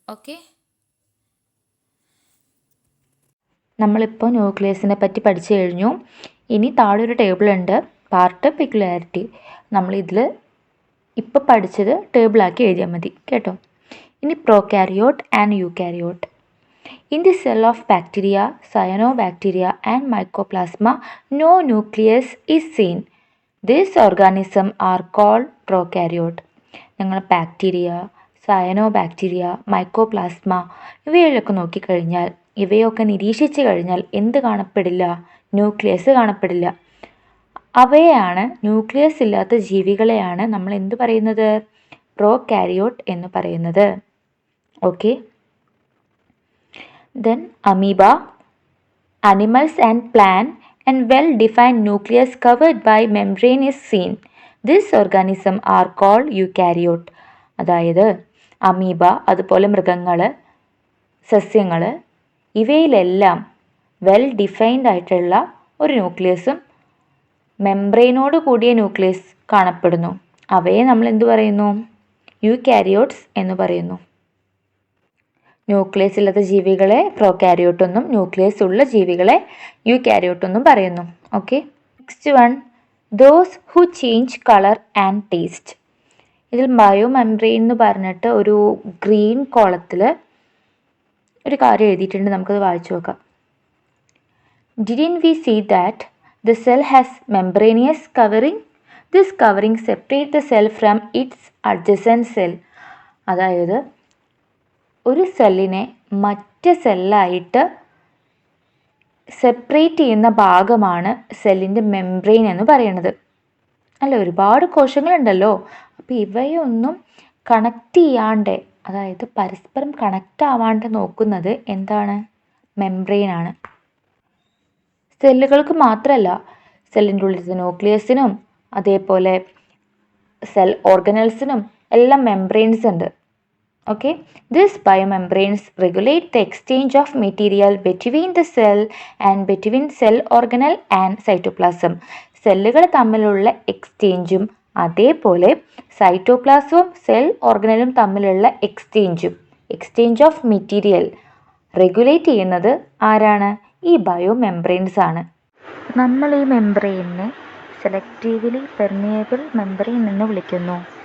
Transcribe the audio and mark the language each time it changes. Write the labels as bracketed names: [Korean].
[Malayalam] Okay, നമ്മളിപ്പോൾ ന്യൂക്ലിയസിനെ പറ്റി പഠിച്ചു കഴിഞ്ഞു. ഇനി താഴെ ഒരു ടേബിൾ ഉണ്ട്, പാർട്ട് പെക്യുലാരിറ്റി. നമ്മളിതിൽ ഇപ്പോൾ പഠിച്ചത് ടേബിളാക്കി എഴുതിയാൽ മതി. കേട്ടോ? ഇനി prokaryote and eukaryote. [English] In the cell of bacteria, cyanobacteria and mycoplasma, no nucleus is seen. These organisms are called prokaryote. [Malayalam] നിങ്ങൾ ബാക്ടീരിയ, സയനോബാക്ടീരിയ, മൈക്കോപ്ലാസ്മ ഇവയൊക്കെ നോക്കിക്കഴിഞ്ഞാൽ, ഇവയൊക്കെ നിരീക്ഷിച്ചു കഴിഞ്ഞാൽ എന്ത് കാണപ്പെടില്ല? ന്യൂക്ലിയസ് കാണപ്പെടില്ല. അവയെയാണ്, ന്യൂക്ലിയസ് ഇല്ലാത്ത ജീവികളെയാണ് നമ്മൾ എന്ത് പറയുന്നത്? പ്രോകാരിയോട്ട് എന്ന് പറയുന്നത്. [English] Okay, then amoeba, animals and plant and well-defined nucleus covered by membrane is seen. These organisms are called eukaryote. [Malayalam] അതായത് അമീബ, അതുപോലെ മൃഗങ്ങൾ, സസ്യങ്ങൾ, ഇവയിലെല്ലാം വെൽ ഡിഫൈൻഡ് ആയിട്ടുള്ള ഒരു ന്യൂക്ലിയസും മെംബ്രെയിനോട് കൂടിയ ന്യൂക്ലിയസ് കാണപ്പെടുന്നു. അവയെ നമ്മൾ എന്തു പറയുന്നു? യൂകാരിയോട്സ് എന്ന് പറയുന്നു. ന്യൂക്ലിയസ് ഇല്ലാത്ത ജീവികളെ പ്രോകാരിയോട്ടെന്നും ന്യൂക്ലിയസ് ഉള്ള ജീവികളെ യൂകാരിയോട്ടെന്നും പറയുന്നു. [English] Okay, next one, those who change colour and taste. [Malayalam] ഇതിൽ ബയോ മെംബ്രെയിൻ എന്ന് പറഞ്ഞിട്ട് ഒരു ഗ്രീൻ കോളത്തിൽ ഒരു കാര്യം എഴുതിയിട്ടുണ്ട്. നമുക്കത് വായിച്ചു നോക്കാം. [English] Didn't we see that the cell has membranous covering? This covering separates the cell from its adjacent cell. [Malayalam] അതായത് ഒരു സെല്ലിനെ മറ്റ് സെല്ലായിട്ട് സെപ്പറേറ്റ് ചെയ്യുന്ന ഭാഗമാണ് സെല്ലിൻ്റെ മെംബ്രെയിൻ എന്ന് പറയുന്നത്. അല്ല, ഒരുപാട് കോശങ്ങളുണ്ടല്ലോ. അപ്പോൾ ഇവയൊന്നും കണക്റ്റ് ചെയ്യാണ്ട്, അതായത് പരസ്പരം കണക്റ്റ് ആവാണ്ട് നോക്കുന്നത് എന്താണ്? മെംബ്രെയിനാണ്. സെല്ലുകൾക്ക് മാത്രമല്ല, സെല്ലിൻ്റെ ഉള്ളിലത്തെ ന്യൂക്ലിയസിനും അതേപോലെ സെൽ ഓർഗനൽസിനും എല്ലാം മെംബ്രെയിൻസ് ഉണ്ട്. [English] Okay, these biomembranes regulate the exchange of material between the cell and between cell organelle and cytoplasm. [Malayalam] സെല്ലുകൾ തമ്മിലുള്ള എക്സ്ചേഞ്ചും അതേപോലെ സൈറ്റോപ്ലാസവും സെൽ ഓർഗനലും തമ്മിലുള്ള എക്സ്ചേഞ്ച് ഓഫ് മെറ്റീരിയൽ റെഗുലേറ്റ് ചെയ്യുന്നത് ആരാണ്? ഈ ബയോമെംബ്രെയിൻസ് ആണ്. നമ്മൾ ഈ മെംബ്രെയിനെ സെലക്റ്റീവ്ലി പെർമിയബിൾ മെംബ്രെയിൻ എന്ന് വിളിക്കുന്നു.